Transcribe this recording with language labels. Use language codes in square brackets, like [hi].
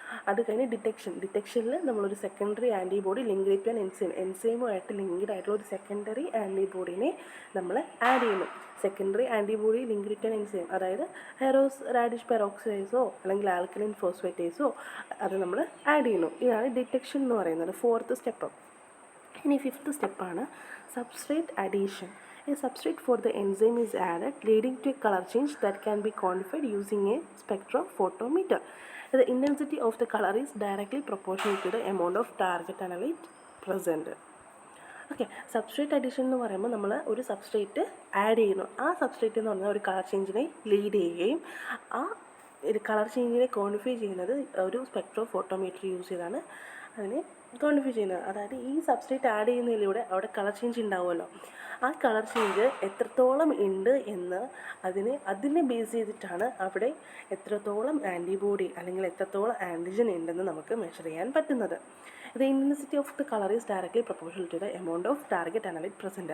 [ml] അത് കഴിഞ്ഞ് ഡിറ്റക്ഷനിൽ നമ്മളൊരു secondary antibody linked to an എൻസൈമുമായിട്ട് linked ആയിട്ടുള്ള ഒരു സെക്കൻഡറി ആൻറ്റിബോഡിനെ നമ്മൾ ആഡ് ചെയ്യുന്നു. Secondary antibody linked to an enzyme, അതായത് ഹെറോസ് റാഡിഷ് പെറോക്സൈഡേസോ അല്ലെങ്കിൽ ആൽക്കലൈൻ ഫോസ്ഫേറ്റേസോ അത് നമ്മൾ ആഡ് ചെയ്യുന്നു. ഇതാണ് ഡിറ്റക്ഷൻ എന്ന് പറയുന്നത്, 4th സ്റ്റെപ്പ്. ഇനി 5th സ്റ്റെപ്പാണ് substrate addition. [en] A substrate for the enzyme is added, leading to a color change that can be quantified using a spectrophotometer. The intensity of the color is directly proportional to the amount of target analyte present. [ml] Okay, substrate addition എന്ന് പറയുമ്പോൾ നമ്മൾ ഒരു substrate add ചെയ്യുന്നു. ആ substrate എന്ന് പറഞ്ഞാൽ ഒരു colour ചേഞ്ചിനെ lead ചെയ്യുകയും ആ കളർ ചേഞ്ചിനെ ക്വാണ്ടിഫൈ ചെയ്യുന്നത് ഒരു സ്പെക്ട്രോഫോട്ടോമീറ്റർ യൂസ് ചെയ്താണ് അതിനെ ക്വാണ്ടിഫൈ ചെയ്യുന്നത്. അതായത് ഈ സബ്സ്ട്രേറ്റ് ആഡ് ചെയ്യുന്നതിലൂടെ അവിടെ കളർ ചേഞ്ച് ഉണ്ടാവുമല്ലോ, ആ കളർ ചേഞ്ച് എത്രത്തോളം ഉണ്ട് എന്ന് അതിനെ ബേസ് ചെയ്തിട്ടാണ് അവിടെ എത്രത്തോളം ആൻറ്റിബോഡി അല്ലെങ്കിൽ എത്രത്തോളം ആൻറ്റിജൻ ഉണ്ടെന്ന് നമുക്ക് മെഷർ ചെയ്യാൻ പറ്റുന്നത്. [en] The intensity of the color is directly proportional to the amount of target analyte present.